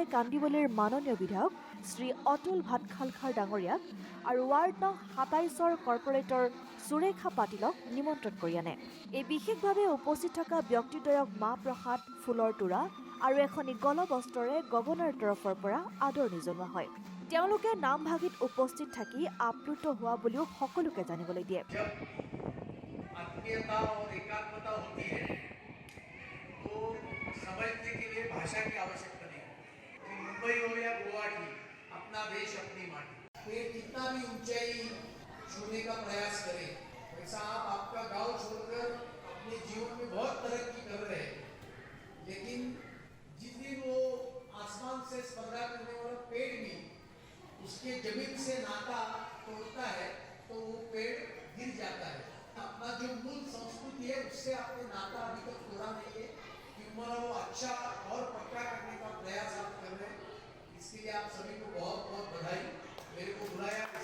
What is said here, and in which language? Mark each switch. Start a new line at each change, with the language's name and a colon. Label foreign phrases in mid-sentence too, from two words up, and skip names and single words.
Assamese: কান্দিবলীৰ মাননীয় বিধায়ক শ্ৰী অতুল ভাটখালখাৰ ডাঙৰীয়াক আৰু ৱাৰ্ড নং ২৭ৰ কৰ্পৰেটৰ সুৰেখা পাটিলক নিমন্ত্ৰণ কৰি আনে এই বিশেষভাৱে উপস্থিত থকা ব্যক্তিদ্বয়ক মাহ প্ৰসাদ ফুলৰ তোৰা আৰু এখনি গলবস্ত্ৰৰে গগনাৰ তৰফৰ পৰা আদৰণি জনোৱা হয় তেওঁলোকে নামভাগীত উপস্থিত থাকি আপ্লুত হোৱা বুলিও সকলোকে জানিবলৈ দিয়ে
Hindi: समझने के लिए भाषा की आवश्यकता नहीं है मुंबई हो या गुवाहाटी अपना देश अपनी माटी ये कितना भी ऊंचाई छूने का प्रयास करे वैसा आप आपका गांव छोड़कर अपने जीवन में बहुत तरक्की कर रहे हैं लेकिन जिस दिन वो आसमान से स्पर्धा करने वाला पेड़ भी उसके जमीन से नाता तोड़ता है तो वो पेड़ गिर जाता है अपना जो मूल संस्कृति है उससे आपने नाता अभी तक तोड़ा नहीं है वो अच्छा और पक्का करने का प्रयास आप कर रहे हैं इसके लिए आप सभी को बहुत बहुत बधाई मेरे को बुलाया